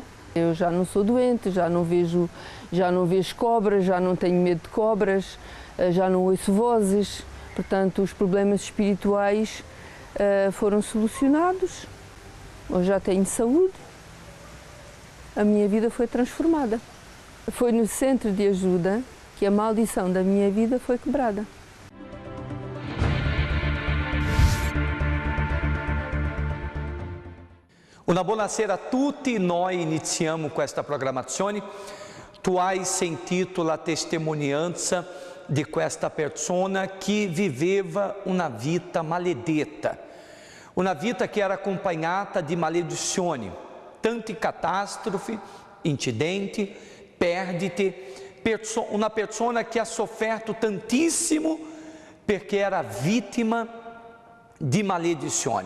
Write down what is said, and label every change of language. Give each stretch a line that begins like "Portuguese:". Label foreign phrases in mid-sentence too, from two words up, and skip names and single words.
Portuguese: Eu já não sou doente, já não vejo cobras, já não tenho medo de cobras, já não ouço vozes. Portanto, os problemas espirituais foram solucionados. Eu já tenho saúde. A minha vida foi transformada. Foi no centro de ajuda que a maldição da minha vida foi quebrada.
Italian: Una buonasera a tutti, noi iniziamo questa programmazione. Tu hai sentito la testimonianza di questa persona che viveva una vita maledetta, una vita che era accompagnata di maledizioni, tante catastrofi, incidenti, perdite, una persona che ha sofferto tantissimo perché era vittima di maledizioni.